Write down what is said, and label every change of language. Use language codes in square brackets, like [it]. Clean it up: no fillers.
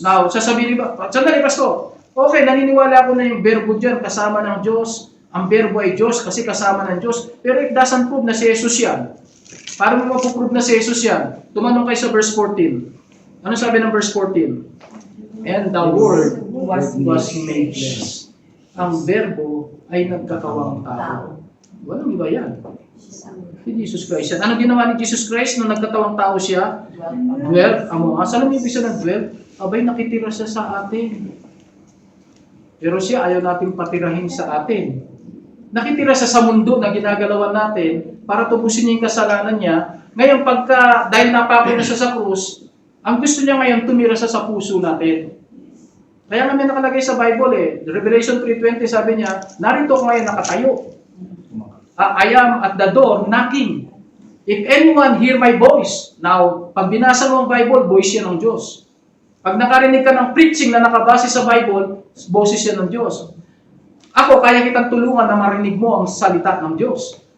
[tl] Now, sasabihin ba, sandali Pastor, okay, naniniwala ako na yung verbo dyan, kasama ng Diyos, ang verbo ay Diyos kasi kasama ng Diyos, pero [en] it doesn't prove [tl] na si Jesus yan. Paano mo mapuprove na si Jesus yan? Tumanong kayo sa verse 14. Ano sabi ng verse 14? [en] And the Word was made flesh. [tl] Ang verbo ay nagkakawang tao. Walang iba yan. Si Jesus Christ yan. Ano ginawa ni Jesus Christ nung nagkatawang tao siya? [en] Dwell among us. [tl] Alam niyo ibig sabihin ng dwell? Abay, nakitira siya sa atin. Pero siya ayaw natin patirahin sa atin. Nakitira siya sa mundo na ginagalawan natin para tubusin niya yung kasalanan niya. Ngayon, dahil napako na siya sa krus, ang gusto niya ngayon tumira siya sa puso natin. Kaya nga may nakalagay sa Bible Revelation 3:20 sabi niya, narito ko ngayon nakatayo. [en] I am at the door knocking. If anyone hear my voice. [tl] Now, pag binasa mo ang Bible, voice yan ng Diyos. Pag nakarinig ka ng preaching na nakabase sa Bible, boses yan ng Diyos. Ako, kaya kitang tulungan na marinig mo ang salita ng Diyos.